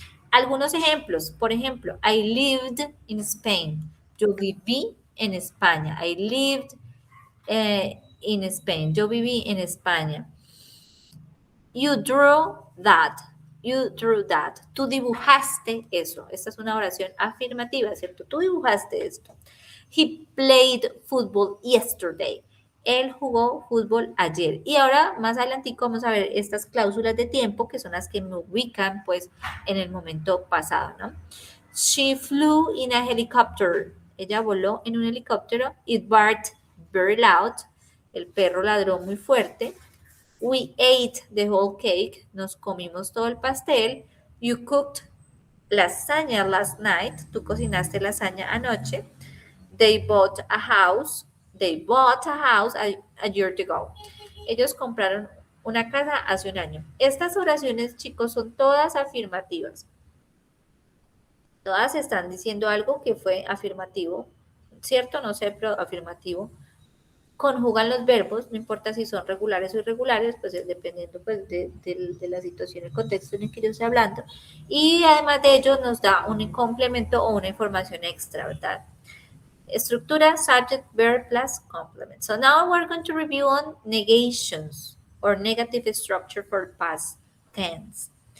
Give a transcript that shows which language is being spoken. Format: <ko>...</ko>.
<es>Algunos ejemplos, por ejemplo,</es> <en>I lived in Spain.</en> <es>Yo viví en España.</es> <en>I lived in Spain.</en> <es>Yo viví en España.</es> <en>You drew that. You drew that.</en> <es>Tú dibujaste eso. Esta es una oración afirmativa, ¿cierto? Tú dibujaste esto.</es> <en>He played football yesterday.</en> <es>Él jugó fútbol ayer. Y ahora, más adelantico, vamos a ver estas cláusulas de tiempo que son las que me ubican, pues, en el momento pasado, ¿no?</es> <en>She flew in a helicopter.</en> <es>Ella voló en un helicóptero.</es> <en>It barked very loud.</en> <es>El perro ladró muy fuerte.</es> <en>We ate the whole cake.</en> <es>Nos comimos todo el pastel.</es> <en>You cooked lasagna last night.</en> <es>Tú cocinaste lasaña anoche.</es> <en>They bought a house. They bought a house a year ago.</en> <es>Ellos compraron una casa hace un año. Estas oraciones, chicos, son todas afirmativas. Todas están diciendo algo que fue afirmativo, ¿cierto? No sé, pero afirmativo. Conjugan los verbos, no importa si son regulares o irregulares, pues es dependiendo pues, de la situación, el contexto en el que yo estoy hablando. Y además de ello nos da un complemento o una información extra, ¿verdad?</es> <en>Estructura, subject, verb plus complement. So now we're going to review on negations or negative structure for past tense.</en>